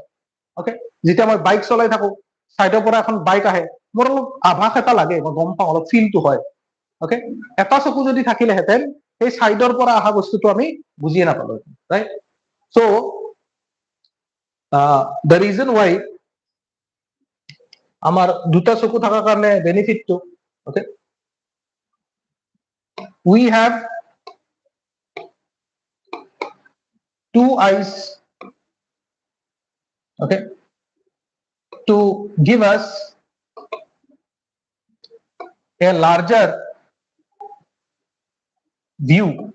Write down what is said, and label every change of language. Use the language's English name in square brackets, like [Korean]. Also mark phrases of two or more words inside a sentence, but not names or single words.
[Assamese] ওকে, যেতিয়া মই বাইক চলাই থাকো সাইডৰ পৰা এখন বাইক আহে, মোৰ অলপ আভাস এটা লাগে, মই গম পাওঁ, অলপ ফিলটো হয়. ওকে, এটা চকু যদি থাকিলেহেঁতেন এই সাইডৰ পৰা অহা বস্তুটো আমি বুজিয়ে নাপালো, ৰাইট? [English] so the reason why [Assamese] আমার দুটা চকু থাকার কারণে বেনিফিট তো, [English] ওকে we have two eyes, okay, to give us a larger view.